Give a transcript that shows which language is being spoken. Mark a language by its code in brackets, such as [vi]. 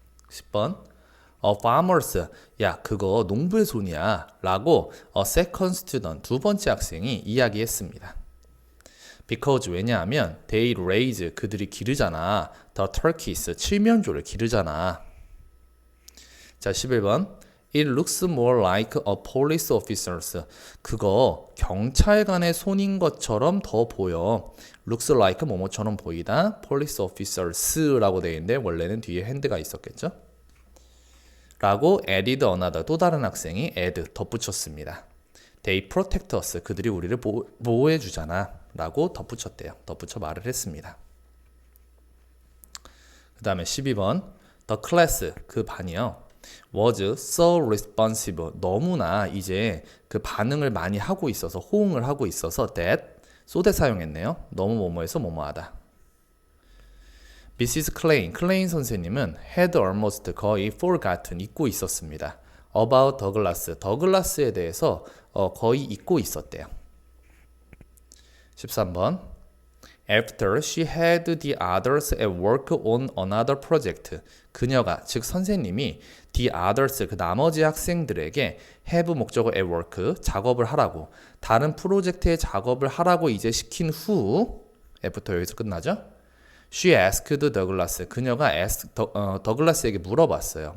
[ko] 10번 [en] farmers, [ko] 야 그거 농부의 손이야 라고 [en] second student, [ko] 두 번째 학생이 이야기했습니다. [en] Because [ko] 왜냐하면 [en] they raise, [ko] 그들이 기르잖아. [en] The turkeys, [ko] 칠면조를 기르잖아. [en] 자 11번 It looks more like a police officers. [ko] 그거 경찰관의 손인 것처럼 더 보여. [en] looks like [ko] 뭐뭐처럼 보이다. [en] police officers [ko] 라고 되어 있는데 원래는 뒤에 hand가 있었겠죠. 라고 [en] added another, [ko] 또 다른 학생이 add, 덧붙였습니다. [en] They protect us, [ko] 그들이 우리를 보호해 주잖아 라고 덧붙였대요. 덧붙여 말을 했습니다. 그 다음에 12번 [en] The class, [ko] 그 반이요. [en] was so responsive, [ko] 너무나 이제 그 반응을 많이 하고 있어서, 호응을 하고 있어서 that, [en] so that [ko] 사용했네요. 너무 뭐뭐해서 뭐뭐하다. Mrs. 클레인 선생님은 [en] had almost, [ko] 거의 [en] forgotten, [ko] 잊고 있었습니다. [en] About [ko] 더글라스에 대해서 거의 잊고 있었대요. [en] 13번 After she had the others at work on another project. [ko] 그녀가, 즉 선생님이 [en] the others, [ko] 그 나머지 학생들에게 have 목적어 [en] at work, [ko] 작업을 하라고, 다른 프로젝트의 작업을 하라고 이제 시킨 후, F부터 여기서 끝나죠? [en] She asked Douglas. [ko] 그녀가 더글라스에게 물어봤어요.